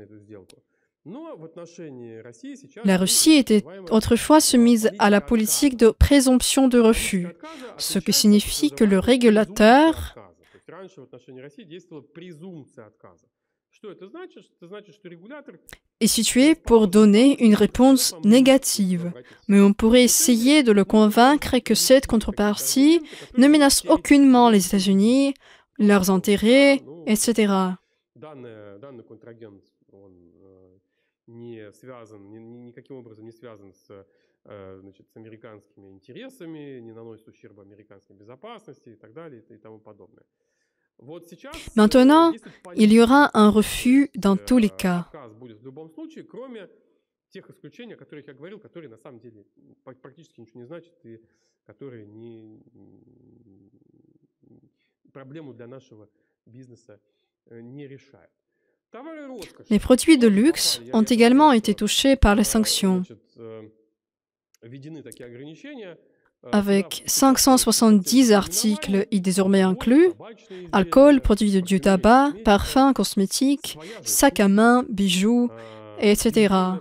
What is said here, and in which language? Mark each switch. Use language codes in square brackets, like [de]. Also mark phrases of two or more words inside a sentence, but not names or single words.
[fr] La Russie était autrefois soumise à la politique de présomption de refus, ce qui signifie que le régulateur est situé pour donner une réponse négative. Mais on pourrait essayer de le convaincre que cette contrepartie ne menace aucunement les États-Unis, leurs intérêts, etc. [ru] Данный контрагент, он не связан, никаким образом не связан значит, с американскими интересами, не наносит ущерба американской безопасности и так далее и тому подобное. Вот сейчас, [fr] Maintenant, il y aura un refus dans tous les cas. [ru] отказ будет в любом случае, кроме тех исключений, о которых я говорил, которые на самом деле практически ничего не значат и которые проблему для нашего бизнеса не решают. [fr] Les produits de luxe ont également été touchés par les sanctions. Avec 570 articles y désormais inclus, alcool, produits du tabac, parfums, cosmétiques, sacs à main, bijoux, etc.